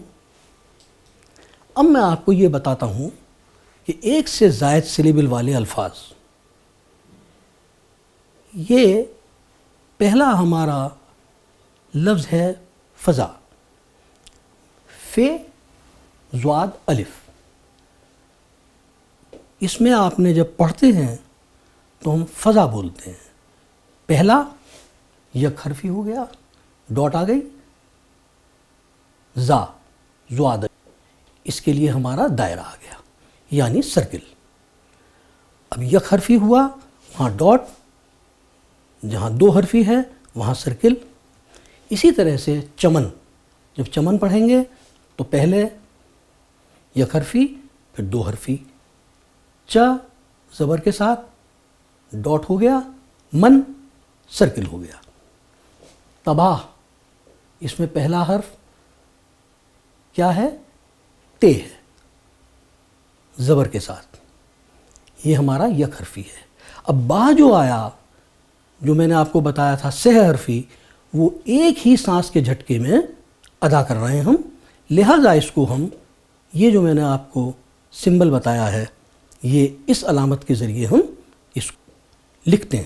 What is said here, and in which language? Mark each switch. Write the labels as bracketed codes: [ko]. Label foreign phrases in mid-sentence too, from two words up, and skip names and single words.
[ur] اب میں آپ کو یہ بتاتا ہوں کہ ایک سے زائد سلیبل والے الفاظ، یہ پہلا ہمارا لفظ ہے فضا، فے زواد الف۔ اس میں آپ نے جب پڑھتے ہیں تو ہم فضا بولتے ہیں، پہلا یک حرفی ہو گیا، ڈاٹ آ گئی، زا زواد، اس کے لیے ہمارا دائرہ آ گیا یعنی سرکل۔ اب یک حرفی ہوا وہاں ڈاٹ، جہاں دو حرفی ہے وہاں سرکل۔ اسی طرح سے چمن، جب چمن پڑھیں گے تو پہلے یک حرفی پھر دو حرفی، چ زبر کے ساتھ ڈاٹ ہو گیا، من سرکل ہو گیا۔ تباہ، اس میں پہلا حرف کیا ہے؟ تے ہے، زبر کے ساتھ، یہ ہمارا یک حرفی ہے۔ اب با جو آیا، جو میں نے آپ کو بتایا تھا سہ حرفی، وہ ایک ہی سانس کے جھٹکے میں ادا کر رہے ہیں ہم، لہٰذا اس کو ہم، یہ جو میں نے آپ کو سمبل بتایا ہے، یہ اس علامت کے ذریعے ہم اس کو لکھتے ہیں۔